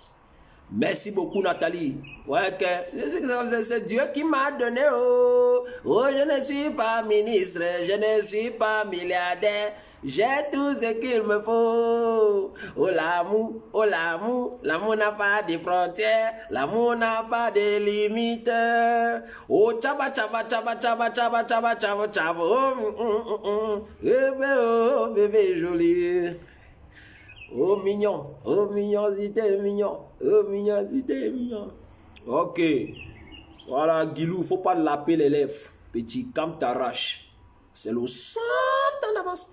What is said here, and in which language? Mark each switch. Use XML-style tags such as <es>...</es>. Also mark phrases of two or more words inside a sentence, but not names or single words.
<fr>Merci beaucoup, Nathalie. Ouais, c'est Dieu qui m'a donné. Oh, je ne suis pas ministre, je ne suis pas milliardaire. J'ai tout ce qu'il me faut. Oh l'amour n'a pas de frontières, l'amour n'a pas de limites. Oh chaba chaba chaba chaba chaba chaba chaba chaba. Oh, oh bébé joli. Oh mignon si t'es mignon. Oh mignon si t'es mignon. Ok. Voilà, Guilou, faut pas laper les lèvres. Petit, comme t'arraches. C'est le sang en avance.</fr>